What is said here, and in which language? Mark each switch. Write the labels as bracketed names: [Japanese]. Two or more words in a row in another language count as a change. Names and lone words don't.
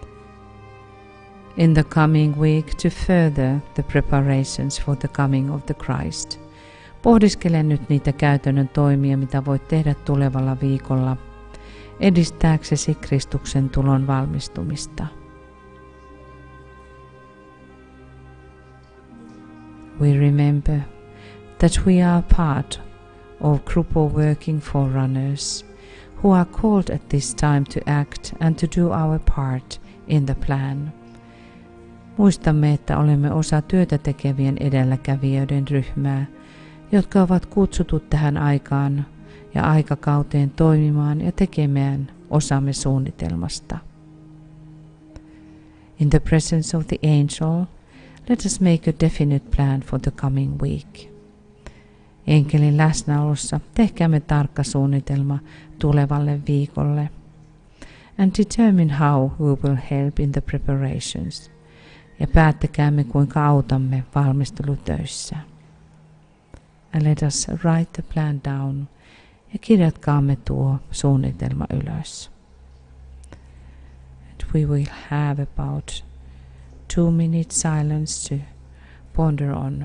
[English] in the coming week to further the preparations for the coming of the Christ. [Finnish] Pohdiskele nyt niitä käytännön toimia, mitä voit tehdä tulevalla viikolla edistääksesi Kristuksen tulon valmistumista. [English] We remember that we are part of a group of working forerunners who are called at this time to act and to do our part in the plan. [Finnish] Muistamme, että olemme osa työtä tekevien edelläkävijöiden ryhmää, jotka ovat kutsutut tähän aikaan ja aikakauteen toimimaan ja tekemään osamme suunnitelmasta. [English] In the presence of the angel, Let us make a definite plan for the coming week. [Finnish] Enkelin läsnäolossa tehkäämme tarkka suunnitelma tulevalle viikolle. [English] And determine how we will help in the preparations. [Finnish] Ja päättäkäämme, kuinka autamme valmistelutöissä. [English] And let us write the plan down. [Finnish] Ja kirjatkaamme tuo suunnitelma ylös. [English] And we will have about 2 minutes silence to ponder on.